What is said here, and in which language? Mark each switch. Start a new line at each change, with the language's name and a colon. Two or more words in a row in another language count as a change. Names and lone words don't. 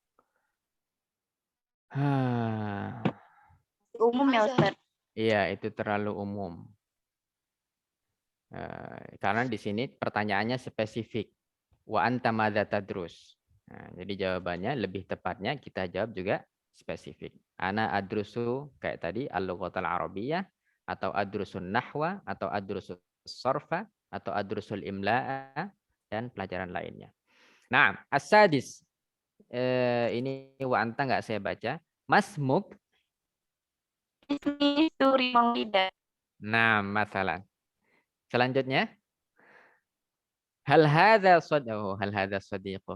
Indonesian: Umum ya, Ustaz. iya itu terlalu umum. Karena di sini pertanyaannya spesifik.
Arabic: وأنت ماذا تدرس.
Indonesian: Jadi jawabannya lebih tepatnya kita jawab juga spesifik.
Arabic: أنا أدرس
Indonesian: kayak tadi
Arabic: اللغة العربية,
Indonesian: atau
Arabic: أدرس النحو,
Indonesian: atau
Arabic: أدرس الصرف,
Indonesian: atau
Arabic: أدرس الإملاء,
Indonesian: dan pelajaran lainnya. Nah, as-sadis. Ini
Arabic: وأنت
Indonesian: nggak saya baca. Masmuk. Ismi Suri Maulida. Nah, masalah. Selanjutnya.
Arabic: هل هذا صديقك.